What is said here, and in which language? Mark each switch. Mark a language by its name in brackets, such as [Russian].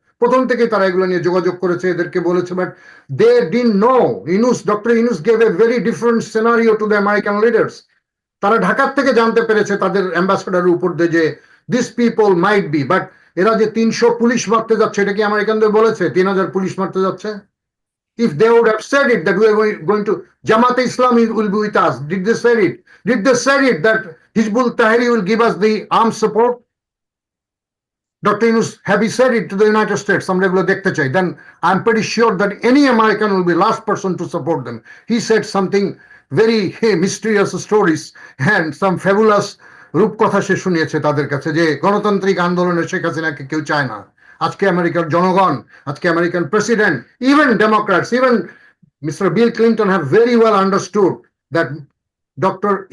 [Bangla] প্রথম থেকে তারা এগুলো নিয়ে যোগাযোগ করেছে, এদেরকে বলেছে, [English] But they didn't know. Doctor Yunus gave a very different scenario to the American leaders. [Bangla] তারা ঢাকার থেকে জানতে পেরেছে তাদের অ্যাম্বাসেডারের উপর দিয়ে যে [English] this people might be, [Bangla] but এরা যে 300 পুলিশ মারতে যাচ্ছে, এটা কি আমেরিকানদের বলেছে 3,000 পুলিশ মারতে যাচ্ছে? [English] If they would have said it that we are going to Jamaat Islam will be with us, did they say it? Did they say it that Hizbul Tahrir will give us the armed support? Dr. Yunus, have you said it to the United States? Some regular [Bangla] দেখতে চাই. [English] Then I'm pretty sure that any American will be last person to support them. He said something very mysterious stories and some fabulous [Bangla] রূপকথা সে শুনিয়েছে তাদের কাছে, যে গণতান্ত্রিক আন্দোলনে শেখ হাসিনাকে কেউ চায় না। আজকে আমেরিকার জনগণ, আজকে American president, even Democrats, even Mr. [English] Bill Clinton have very well understood that Dr.